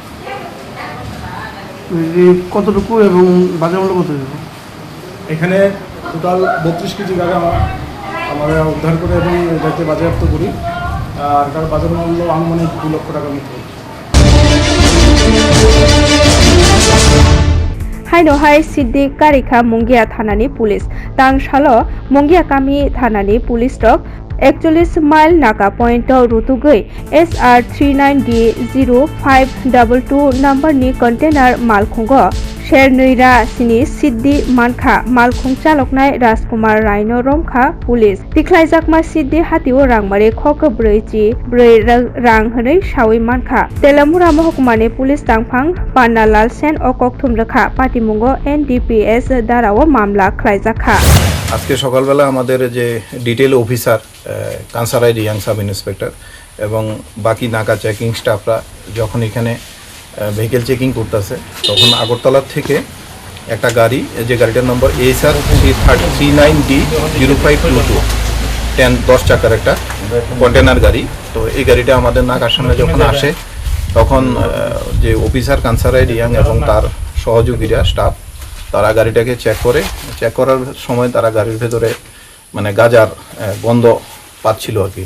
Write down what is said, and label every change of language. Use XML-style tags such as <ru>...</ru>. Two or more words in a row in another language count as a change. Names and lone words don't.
<bn>কতটুকু এবং বাজার মূল্য কত এখানে টোটাল 32 কেজি গাঁজা আমরা উদ্ধার করে এবং এটাকে বাজেয়াপ্ত করি আর তার বাজার মূল্য আনুমানিক 2 লক্ষ টাকার মতো</bn> <trp>हाइनो हाई सिद्धि कारिखा मुंगिया थानानि पुलिस तांसालो मुंगिया कामी थानानि पुलिस रक 41 माइल नाका पॉइंट रुतुगै SR 39D0522 नम्बरनि कंटेनार मालखुंगो शेरनैरा सिनि सिद्धि मानखा मालखुं चालकनाय राजकुमार रायनो रमखा पुलिस तिख्लायजाकमा सिद्धि हातिओ रांमारि खक 4 रां हनै सावै मानखा तेलामुरा महकुमानि पुलिस तांफां पान्नालाल सेन ओ कक्तुम रेखा पाटिमुंगो NDPS दाराव मामला ख्लायजाखा</trp> <bn>আজকে সকালবেলা আমাদের যে</bn> <en>detail officer</en> <bn>কানসারাই ইয়াং</bn> <en>sub inspector</en> <bn>এবং বাকি নাকা</bn> <en>checking staffra</en> <bn>যখন এখানে</bn> <en>vehicle checking</en> <bn>করতেছে তখন আগরতলা থেকে একটা গাড়ি যে গাড়িটার নম্বর ASR 39D0522 10 চাকার একটা কন্টেনার গাড়ি তো এই গাড়িটা আমাদের নাকার সামনে যখন আসে তখন যে অফিসার কানসারাই ইয়াং এবং তার সহযোগীরা স্টাফ তারা গাড়িটাকে চেক করার সময় তারা গাড়ির ভেতরে মানে গাঁজার গন্ধ পাচ্ছিল আর কি।</bn>